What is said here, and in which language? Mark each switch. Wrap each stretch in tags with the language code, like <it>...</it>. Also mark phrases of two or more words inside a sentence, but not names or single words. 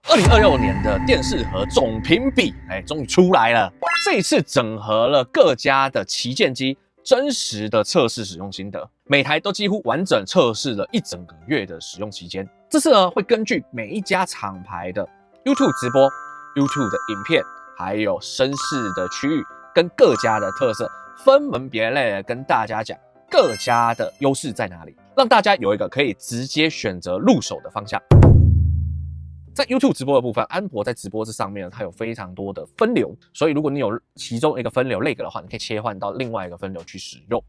<zh>2026 年的電視盒總評比，終於出來了。這一次整合了各家的旗艦機真實的測試使用心得，每台都幾乎完整測試了1整個月的使用期間。這次呢，會根據每一家廠牌的 YouTube 直播、YouTube 的影片，還有聲勢的區域跟各家的特色，分门別類的跟大家講各家的優勢在哪裡，讓大家有一個可以直接選擇入手的方向。在 YouTube 直播的部分，安博在直播這上面呢，它有非常多的分流，所以如果你有其中一個分流 lag 的話，你可以切換到另外一個分流去使用。</zh>